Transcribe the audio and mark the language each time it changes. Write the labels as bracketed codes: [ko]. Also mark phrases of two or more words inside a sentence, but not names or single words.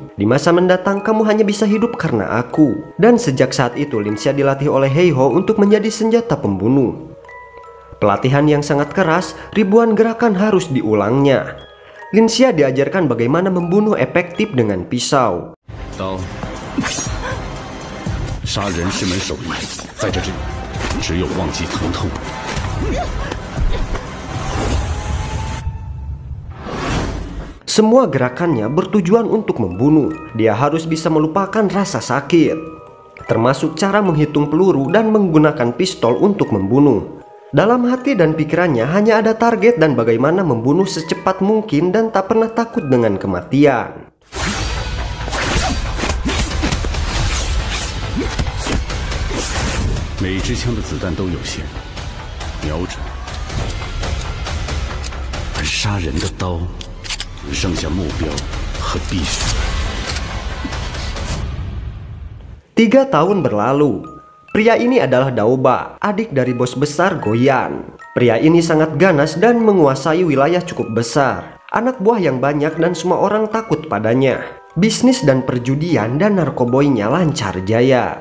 [id] Di masa mendatang kamu hanya bisa hidup karena aku. Dan sejak saat itu Linsia dilatih oleh Heiho untuk menjadi senjata pembunuh. Pelatihan yang sangat keras, ribuan gerakan harus diulangnya. Linsia diajarkan bagaimana membunuh efektif dengan pisau. [zh] 杀人是门手艺，在这里只有忘记疼痛。 [id] Semua gerakannya bertujuan untuk membunuh. Dia harus bisa melupakan rasa sakit, termasuk cara menghitung peluru dan menggunakan pistol untuk membunuh. Dalam hati dan pikirannya hanya ada target dan bagaimana membunuh secepat mungkin dan tak pernah takut dengan kematian. [zh] 每支枪的子弹都有限，瞄准，而杀人的刀只剩下目标和匕首。 [id] 3 tahun berlalu. Pria ini adalah Daoba, adik dari bos besar Goyan. Pria ini sangat ganas dan menguasai wilayah cukup besar. anak buah yang banyak dan semua orang takut padanya. Bisnis dan perjudian dan narkoboynya lancar jaya.